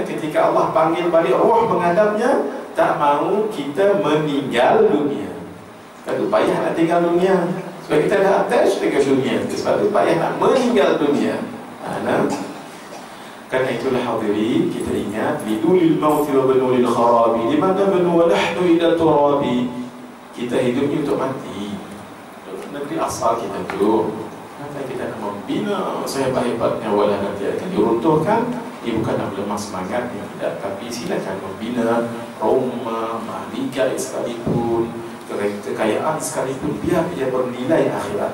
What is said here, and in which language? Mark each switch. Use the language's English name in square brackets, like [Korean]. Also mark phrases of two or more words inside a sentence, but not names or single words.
[Malay] Ketika Allah panggil balik roh menghadapnya, tak mahu kita meninggal dunia. Sebab tu payah nak tinggal dunia, sebab kita dah attach dengan dunia. Sebab tu payah nak meninggal dunia. Karena itulah hadirin, kita ingat [Arabic] لدوا للموت وابنوا للخراب لمن نبني ونحن إلى تراب. [Malay] Kita hidup ni untuk mati. Negeri asal kita tu, nanti kita nak membina sehebat-hebatnya, walau nanti akan diruntuhkan. Ini bukan nak melemah semangat, tidak. Tapi silakan membina rumah, liga sekalipun, kekayaan sekalipun, biar dia bernilai akhirat.